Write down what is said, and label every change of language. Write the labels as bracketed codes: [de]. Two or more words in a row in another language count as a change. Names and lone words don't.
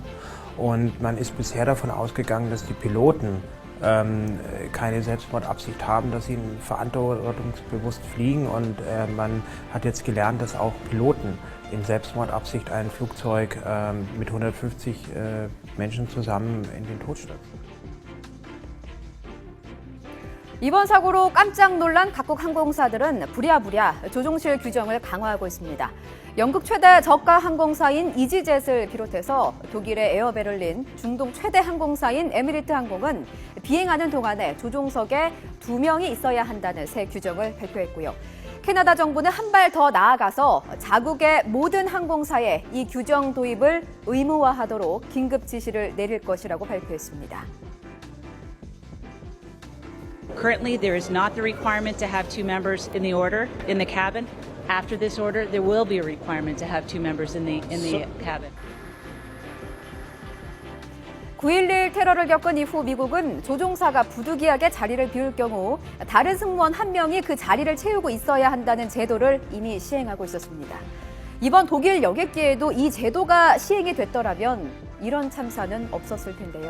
[de] Und man ist bisher davon ausgegangen, dass die Piloten keine Selbstmordabsicht haben, dass sie verantwortungsbewusst fliegen. Und man hat jetzt gelernt, dass auch Piloten in Selbstmordabsicht ein Flugzeug mit 150 Menschen zusammen in den Tod stürzen. [ko] 이번 사고로 깜짝 놀란 각국 항공사들은 부랴부랴 조종실 규정을 강화하고 있습니다. 영국 최대 저가 항공사인 이지젯을 비롯해서 독일의 에어베를린, 중동 최대 항공사인 에미리트 항공은 비행하는 동안에 조종석에 2명이 있어야 한다는 새 규정을 발표했고요. 캐나다 정부는 한 발 더 나아가서 자국의 모든 항공사에 이 규정 도입을 의무화하도록 긴급 지시를 내릴 것이라고 발표했습니다. [en] Currently, there is not the requirement to have 2 members in the order, in the cabin. After this order, there will be a requirement to have 2 members in the cabin. [ko] 9.11 테러를 겪은 이후 미국은 조종사가 부득이하게 자리를 비울 경우 다른 승무원 1명이 그 자리를 채우고 있어야 한다는 제도를 이미 시행하고 있었습니다. 이번 독일 여객기에도 이 제도가 시행이 됐더라면 이런 참사는 없었을 텐데요.